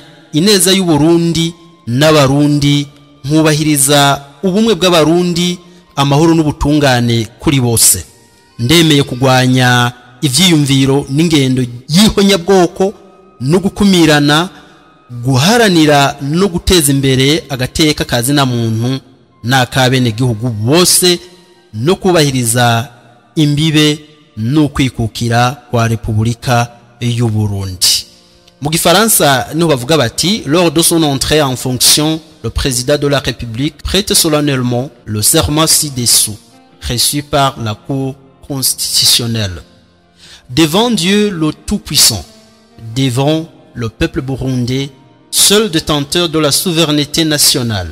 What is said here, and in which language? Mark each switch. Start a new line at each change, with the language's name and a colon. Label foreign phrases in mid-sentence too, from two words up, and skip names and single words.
Rundi: ineza y'u Burundi n'abarundi nkubahiriza ubumwe bw'abarundi amahoro n'ubutungane kuri bose ndemeye kugwanya ivyiyumviro n'ingendo y'ihonyabwoko no gukumirana guharanira no guteza imbere agateka kazina muntu n'akabene gihugu bose no kubahiriza imbibe no kwikukira kwa Repubulika y'u Burundi. Mu Gifaransa no bavuga bati
French: lors de son entrée en fonction le président de la République prête solennellement le serment ci-dessous reçu par la Cour constitutionnelle devant Dieu le Tout-Puissant, devant le peuple burundais, seul détenteur de la souveraineté nationale.